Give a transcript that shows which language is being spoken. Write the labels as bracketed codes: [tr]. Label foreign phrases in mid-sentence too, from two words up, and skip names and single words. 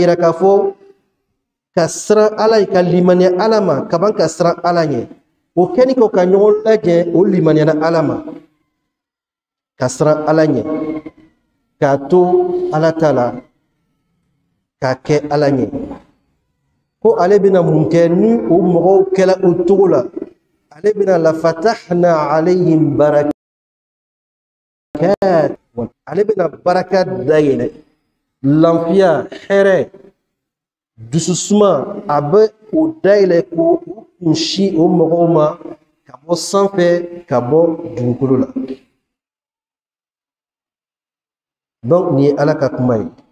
[bm] yira k'a fɔ ka siran ala ye ka limaniya ala ma ka ban ka siran ala ɲɛ o kɛni kɔ ka ɲɔgɔn lajɛ o limaniyana ala ma ka siran ala ɲɛ k'a to ala ta la k'a kɛ ala ɲɛ ko ale bɛna mun kɛ ni o mɔgɔw kɛla o cogo la ale bɛna [ar] لفتحنا عليهم بركات [bm] ale bɛna baraka dayɛlɛ lafiya hɛrɛ dususuma a bɛ o dayɛlɛ ko o kunsi o mɔgɔw ma ka bɔ sanfɛ ka bɔ dugukolo la Donc ni ala ka kuma ye.